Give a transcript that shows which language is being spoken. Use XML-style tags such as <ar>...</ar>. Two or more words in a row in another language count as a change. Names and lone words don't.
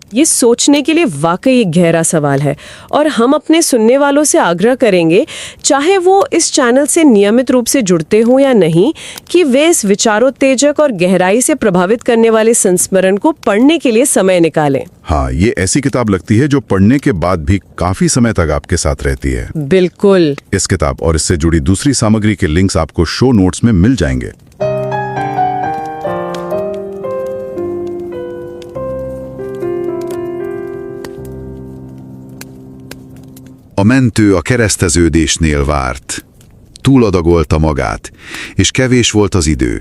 <hi>ये सोचने के लिए वाकई एक गहरा सवाल है और हम अपने सुनने वालों से आग्रह करेंगे, चाहे वो इस चैनल से नियमित रूप से जुड़ते हों या नहीं, कि वे इस विचारोत्तेजक और गहराई से प्रभावित करने वाले संस्मरण को पढ़ने के लिए समय निकालें। हाँ, ये ऐसी किताब लगती है जो पढ़ने के बाद भी काफी समय तक आपके साथ रहती है। बिल्कुल। इस किताब और इससे जुड़ी दूसरी सामग्री के लिंक्स आपको</hi> <en>show notes</en> <hi>में मिल जाएंगे।</hi> <hu>A mentő a kereszteződésnél várt. Túladagolta magát, és kevés volt az idő.</hu>